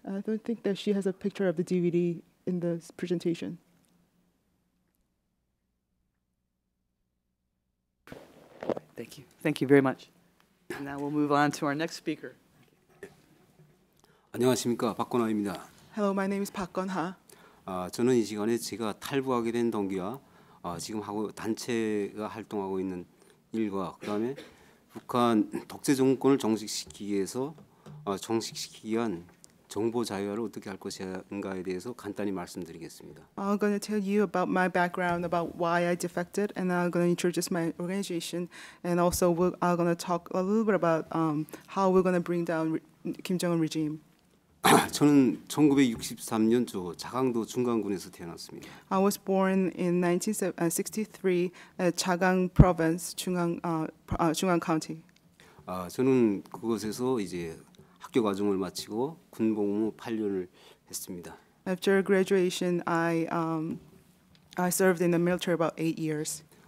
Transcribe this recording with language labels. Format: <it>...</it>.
<en>I don't think that she has a picture of the DVD in the presentation. Thank you. Thank you very much. Now we'll move on to our next speaker.</en> <ko>안녕하십니까, 박건하입니다.</ko> <en>Hello, my name is Park Gun-ha.</en> <ko>저는 이 시간에 제가 탈북하게 된 동기와 지금 단체가 활동하고 있는 일과 그다음에 북한 독재 정권을 정식시키기 위해서 정식시키기 위한 정보 자유화를 어떻게 할 것인가에 대해서 간단히 말씀드리겠습니다.</ko> <en>I'm going to tell you about my background, about why I defected, and I'm going to introduce my organization, and also I'm going to talk a little bit about how we're going to bring down Kim Jong-un regime.</en> <ko>저는 1963년 저 자강도 중강군에서 태어났습니다.</ko> <en>I was born in 1963 at Chagang Province, Chungang County.</en> <ko>저는 그곳에서 이제 학교 과정을 마치고 군복무 8년을 했습니다.</ko> <en>After graduation, I served in the military about 8 years.</en>